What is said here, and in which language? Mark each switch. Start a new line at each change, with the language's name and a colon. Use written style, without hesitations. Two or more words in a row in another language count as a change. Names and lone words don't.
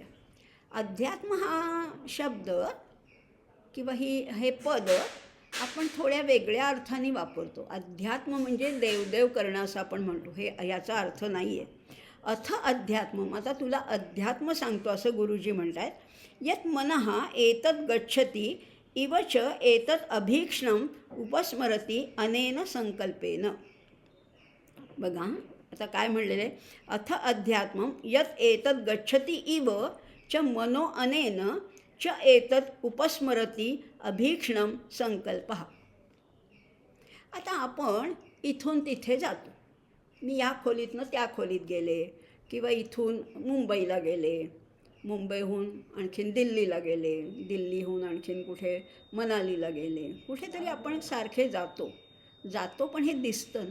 Marathi: अध्यात्म हा शब्द किंवा हे पद आपण थोड्या वेगळ्या अर्थाने वापरतो. अध्यात्म म्हणजे देवदेव करणं असं आपण म्हणतो, हे याचा अर्थ नाही आहे.
Sanskrit: अथ अध्यात्म,
Marathi: आता तुला अध्यात्म सांगतो असं गुरुजी म्हणत आहेत.
Sanskrit: यत् मनः एतत् गच्छति इव च एतत् अभीक्ष्णम् उपस्मरति अनेन संकल्पेन.
Marathi: बघा आता काय म्हणलेलं आहे,
Sanskrit: अथ अध्यात्मं यत् एतत् गच्छति इव च मनो अनेन च एतत् उपस्मरति अभीक्ष्णं संकल्पः.
Marathi: आता आपण इथून तिथे जातो. मी या खोलीतनं त्या खोलीत गेले, किंवा इथून मुंबईला गेले, मुंबईहून आणखीन दिल्लीला गेले, दिल्लीहून आणखीन कुठे मनालीला गेले. कुठेतरी आपण सारखे जातो पण हे दिसतं ना.